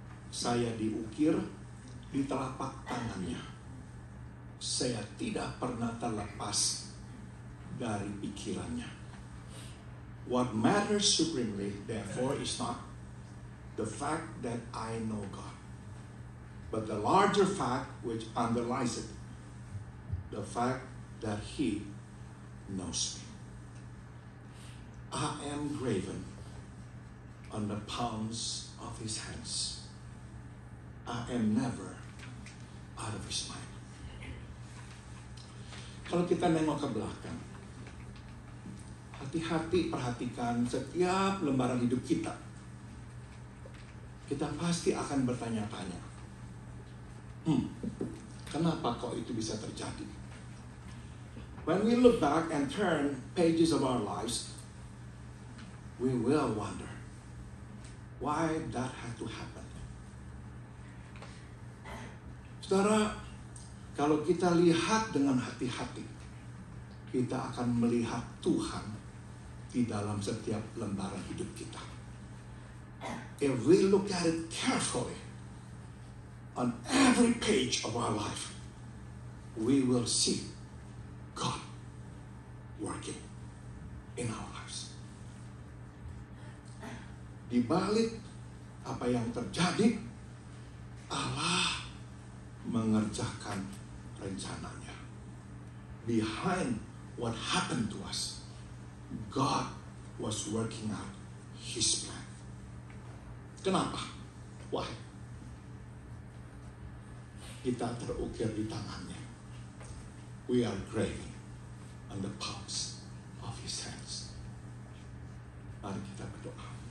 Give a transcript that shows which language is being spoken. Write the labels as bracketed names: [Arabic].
[Indonesian] Saya diukir di telapak tangannya. Saya tidak pernah terlepas dari pikirannya. [English] What matters supremely, therefore, is not the fact that I know God, but the larger fact which underlies it, the fact that He knows me. I am graven on the palms of His hands. I am never out of His mind. [Indonesian] Kalau kita nengok ke belakang, hati-hati perhatikan setiap lembaran hidup kita. Kita pasti akan bertanya-tanya, kenapa kok itu bisa terjadi? [English] When we look back and turn pages of our lives, we will wonder why that had to happen. [Indonesian] Saudara, kalau kita lihat dengan hati-hati, kita akan melihat Tuhan di dalam setiap lembaran hidup kita. [English] If we look at it carefully, on every page of our life, we will see God working in our lives. [Indonesian] Di balik apa yang terjadi, Allah mengerjakan rencananya. [English] Behind what happened to us, God was working out His plan. [Indonesian] Kenapa? [English] Why? [Indonesian] Kita terukir di tangannya. [English] We are graven on the palms of His hands. [Indonesian] Mari kita berdoa.